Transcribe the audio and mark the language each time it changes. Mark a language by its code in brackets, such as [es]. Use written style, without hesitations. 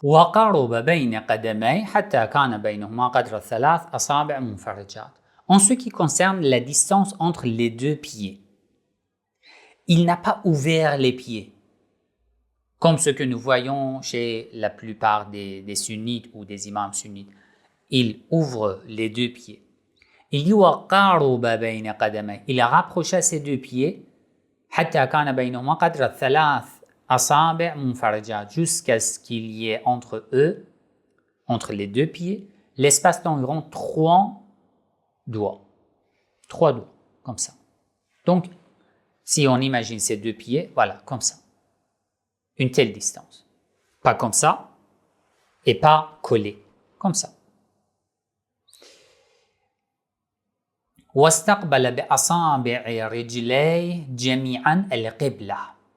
[ar] وَقَرُبَ بَيْنَ قَدَمَيْهِ حَتَّى كَانَ بَيْنَهُمَا قَدْرَ 3 أَصَابِعٍ مُنْفَرِجَاتٍ. [fr] En ce qui concerne la distance entre les deux pieds, il n'a pas ouvert les pieds, comme ce que nous voyons chez la plupart des sunnites ou des imams sunnites. Il ouvre les deux pieds. Il dit [ar] وَقَرُبَ بَيْنَ قَدَمَيْهِ. [fr] Il a rapproché ses deux pieds [ar] حَتَّى كَانَ بَيْنَهُمَا قَدْرَ 3 أصابع منفرجات, [fr] jusqu'à ce qu'il y ait entre eux, entre les deux pieds, l'espace d'environ 3 doigts. 3 doigts, comme ça. Donc, si on imagine ces deux pieds, voilà, comme ça. Une telle distance. Pas comme ça, et pas collé, comme ça. [ar] واستقبل بأصابع رجليه جميعا القبلة.